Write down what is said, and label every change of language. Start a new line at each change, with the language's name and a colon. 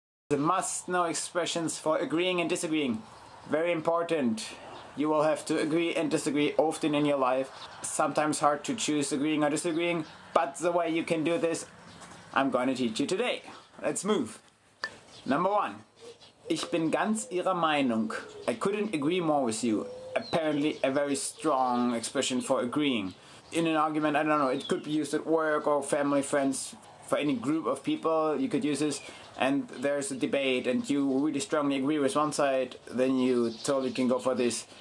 English: The must-know expressions for agreeing and disagreeing. Very important. You will have to agree and disagree often in your life. Sometimes hard to choose agreeing or disagreeing, but the way you can do this, I'm going to teach you today. Let's move. Number 1.
German: Ich bin ganz Ihrer Meinung.
English: I couldn't agree more with you. Apparently a very strong expression for agreeing. In an argument, I don't know, it could be used at work or family, friends, for any group of people, you could use this. And there's a debate and you really strongly agree with one side, then you totally can go for this.